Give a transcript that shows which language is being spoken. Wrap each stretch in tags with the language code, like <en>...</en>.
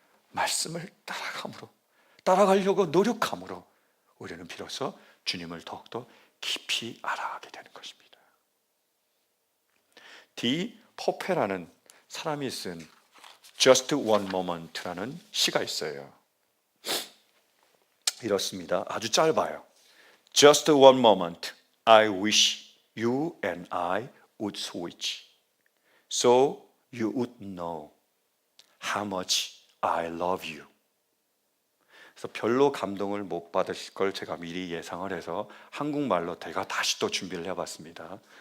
<ko>말씀을 따라가려고 노력함으로 우리는 비로소 주님을 더욱더 깊이 알아가게 되는 것입니다. 디 포페라는 사람이 쓴 Just One Moment라는 시가 있어요. 이렇습니다. 아주 짧아요.</ko> <en>Just one moment, I wish you and I would switch, so you would know how much I love you.</en> <ko>그래서 별로 감동을 못 받으실 걸 제가 미리 예상을 해서 한국말로 제가 다시 또 준비를 해봤습니다.</ko>